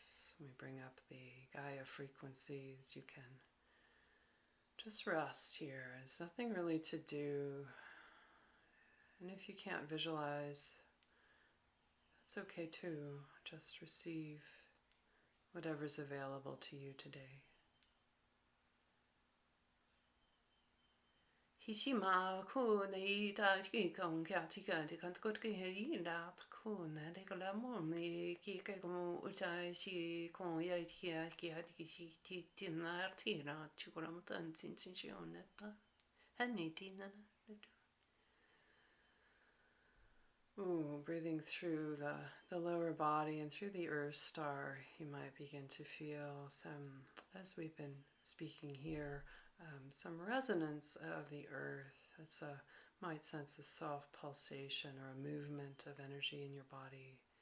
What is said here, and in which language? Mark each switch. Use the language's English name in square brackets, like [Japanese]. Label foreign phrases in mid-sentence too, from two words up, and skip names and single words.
[English] We bring up the Gaia frequencies. You can just rest here. There's nothing really to do. And if you can't visualize, it's okay too. Just receive whatever's available to you today. Hishima kune ta ki kong kya tika de kan ko ke yi da kune de ko la mo me ki ke ko ucha shi ko ya ki ya ki ha ki shi ti tin na ti na chu ko mo tan chin chin shi on ta hani ti na. Breathing through the lower body and through the earth star, you might begin to feel some, as we've been speaking here, some resonance of the earth. Might sense a soft pulsation or a movement of energy in your body.